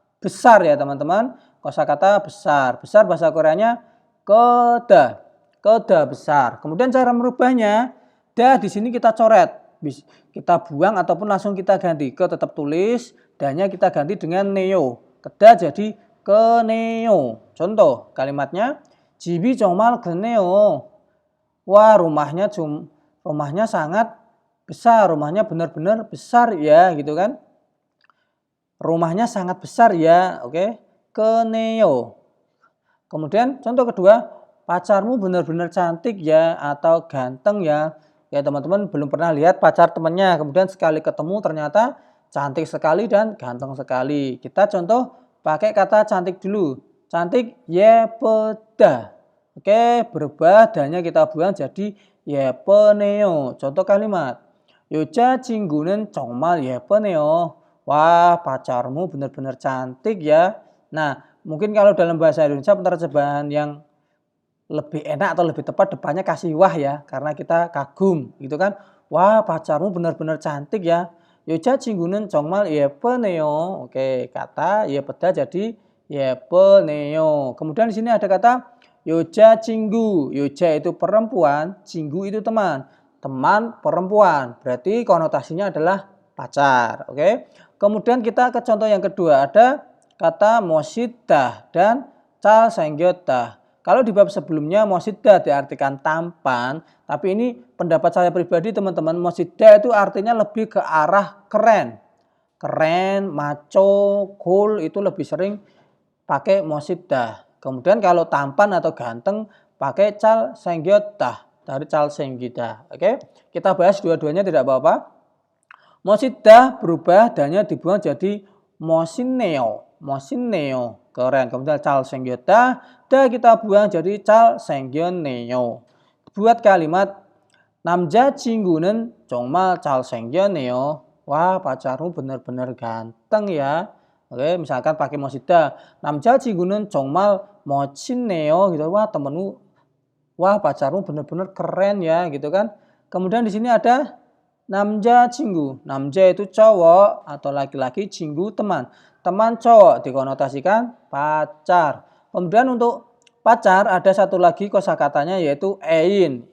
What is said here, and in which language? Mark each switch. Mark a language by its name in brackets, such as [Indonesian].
[Indonesian] Besar ya teman-teman. Kosakata besar. Besar bahasa Koreanya keda. Keda besar. Kemudian cara merubahnya, da di sini kita coret. Kita buang ataupun langsung kita ganti. Ke tetap tulis, danya kita ganti dengan neo. Keda jadi ke neo. [Korean] Contoh kalimatnya, 집이 정말 크네요. [Indonesian] Wah, rumahnya sangat besar, rumahnya benar-benar besar ya, gitu kan? Rumahnya sangat besar ya, oke? Ke neo. Kemudian contoh kedua, pacarmu benar-benar cantik ya atau ganteng ya. Ya teman-teman belum pernah lihat pacar temannya, kemudian sekali ketemu ternyata cantik sekali dan ganteng sekali. Kita contoh pakai kata cantik dulu. Cantik 예쁘다. Oke, berubah danya kita buang jadi 예쁘네요. Contoh kalimat. [Korean] 여자친구는 정말 예쁘네요. [Indonesian] Wah, pacarmu benar-benar cantik ya. Nah, mungkin kalau dalam bahasa Indonesia penerjemahan yang lebih enak atau lebih tepat depannya kasih wah ya, karena kita kagum gitu kan. Wah, pacarmu benar-benar cantik ya. [Korean] 여자 친구는 정말 예쁘네요. [Indonesian] Oke, kata 예쁘다 jadi 예쁘네요. Kemudian di sini ada kata 여자 친구. 여자 itu perempuan, 친구 itu teman. Teman perempuan. Berarti konotasinya adalah pacar. Oke. Kemudian kita ke contoh yang kedua. Ada kata 멋있다 dan 잘생겼다. Kalau di bab sebelumnya 멋있다 diartikan tampan, tapi ini pendapat saya pribadi teman-teman, 멋있다 itu artinya lebih ke arah keren. Keren, maco, cool itu lebih sering pakai 멋있다. Kemudian kalau tampan atau ganteng pakai 잘생겼다 dari 잘생기다. Oke, kita bahas dua-duanya tidak apa-apa. 멋있다 berubah dannya dibuang jadi 멋있네요. [Korean] 멋있네요. Keren. [Indonesian] Kemudian 잘생겼다 dah kita buang jadi 잘생겼네요. Buat kalimat [Korean] 남자친구는 정말 잘생겼네요. [Indonesian] Wah, pacarmu benar-benar ganteng ya. Oke, misalkan pakai 멋있다. [Korean] 남자친구는 정말 멋있네요 gitu. [Indonesian] Wah, temenmu, wah pacarmu benar-benar keren ya gitu kan. Kemudian di sini ada 남자친구. 남자 itu cowok atau laki-laki, 친구 teman. Teman cowok dikonotasikan pacar. Kemudian untuk pacar ada satu lagi kosakatanya yaitu 애인.